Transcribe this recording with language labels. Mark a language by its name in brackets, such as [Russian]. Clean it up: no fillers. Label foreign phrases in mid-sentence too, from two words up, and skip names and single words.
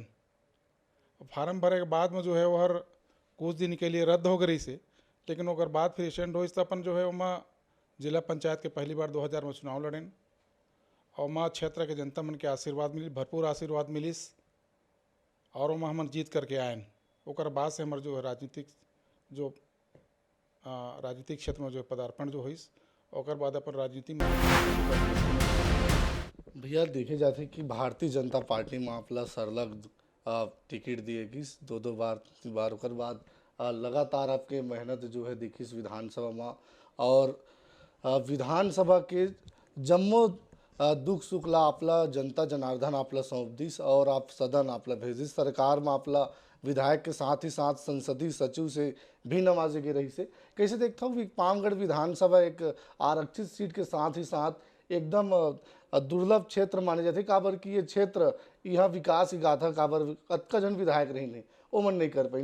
[Chhattisgarhi] फार्म भरे के बाद में जो है वो हर कुछ दिन के लिए रद्द हो गई से, लेकिन ओकर बाद फिर एक्सटेंड हुई तो अपन जो है वहाँ जिला पंचायत के पहली बार 2000 में चुनाव लड़ें और वहाँ क्षेत्र के जनता मन के आशीर्वाद मिली, भरपूर आशीर्वाद मिलिस और वहाँ हम जीत करके आए। ओकर बाद से हमारे जो है राजनीतिक क्षेत्र में जो पदार्पण जो हुई, ओकर बाद अपन राजनीति में। भैया देखे जाते कि भारतीय जनता पार्टी में आपला सरलग टिकट दिएगी 2 बार 3 बार। ओकर बाद लगातार आपके मेहनत जो है दिखिस विधानसभा में और विधानसभा के जम्मो दुख सुख ला आपला जनता जनार्दन आपला सौंप दिस और आप सदन आपला भेजिस। सरकार में आपला विधायक के साथ ही साथ संसदीय सचिव से भी नवाजे के रही से। कैसे देखता हूँ पामगढ़ विधानसभा एक आरक्षित सीट के साथ ही साथ एकदम दुर्लभ क्षेत्र माने जाते, काबर कि ये क्षेत्र यहाँ विकास की गाथा काबर अतका जन विधायक रही नहीं वो मन नहीं कर पाई।